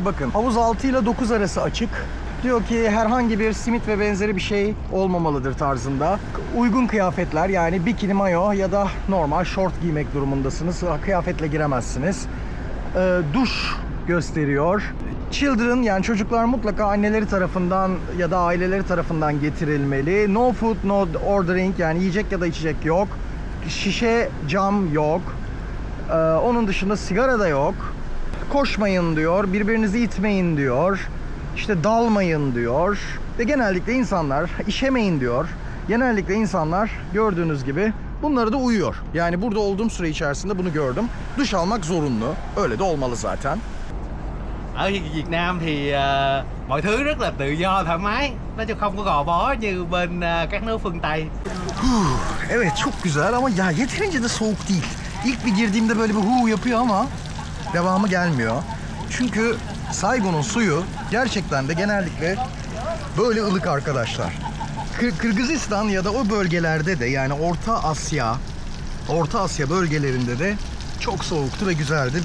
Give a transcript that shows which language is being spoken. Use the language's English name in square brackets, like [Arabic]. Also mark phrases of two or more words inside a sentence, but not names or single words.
[Turkish] Bakın, havuz 6 ile 9 arası açık. Diyor ki herhangi bir simit ve benzeri bir şey olmamalıdır tarzında. Uygun kıyafetler, yani bikini, mayo ya da normal şort giymek durumundasınız. Kıyafetle giremezsiniz. Duş gösteriyor. Children, yani çocuklar mutlaka anneleri tarafından ya da aileleri tarafından getirilmeli. [English] No food, no ordering, [Turkish] yani yiyecek ya da içecek yok. Şişe cam yok. Onun dışında sigara da yok. Koşmayın diyor, birbirinizi itmeyin diyor. İşte dalmayın diyor. Ve genellikle insanlar işemeyin diyor. Genellikle insanlar gördüğünüz gibi bunları da uyuyor. Yani burada olduğum süre içerisinde bunu gördüm. Duş almak zorunlu. Öyle de olmalı zaten. [Vietnamese] Ở Việt Nam thì mọi thứ rất là tự do thoải mái, nó chứ không có gò bó như bên các nước phương Tây. [Turkish] Evet, çok güzel ama ya yeterince de soğuk değil. İlk bir girdiğimde böyle bir yapıyor ama devamı gelmiyor. Çünkü Saigon'un suyu gerçekten de genellikle böyle ılık arkadaşlar. Kırgızistan ya da o bölgelerde de, yani Orta Asya bölgelerinde de çok soğuktu ve güzeldi.